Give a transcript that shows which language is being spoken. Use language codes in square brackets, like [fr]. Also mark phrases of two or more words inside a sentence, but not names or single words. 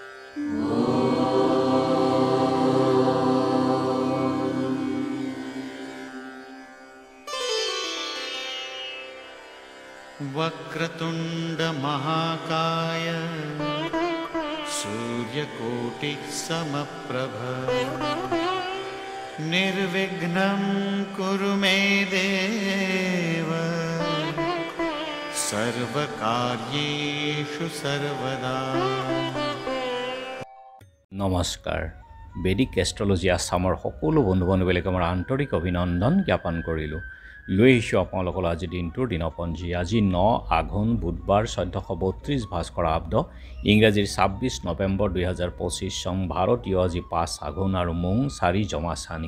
[sa] वक्रतुंड महाकाय सूर्यकोटि समप्रभ निर्विघ्नं कुरु मे देव सर्वकार्येषु सर्वदा। [as] नमस्कार। বেদিক এষ্ট্ৰলজি আসামৰ সকলো বন্ধু বান্ধৱীক আমাৰ আন্তৰিক অভিনন্দন জ্ঞাপন কৰিলো। লৈ আহিছোঁ আপোনালোকৰ আজি দিনটোৰ দিনপঞ্জী। আজি 9 আঘোণ বুধবাৰ 1432 ভাস্কৰ আব্দ ইংৰাজীৰ 26 নৱেম্বৰ 2025 চন ভাৰতীয় আজি 5 আঘোণ আৰু মুং 4 জমাছানী।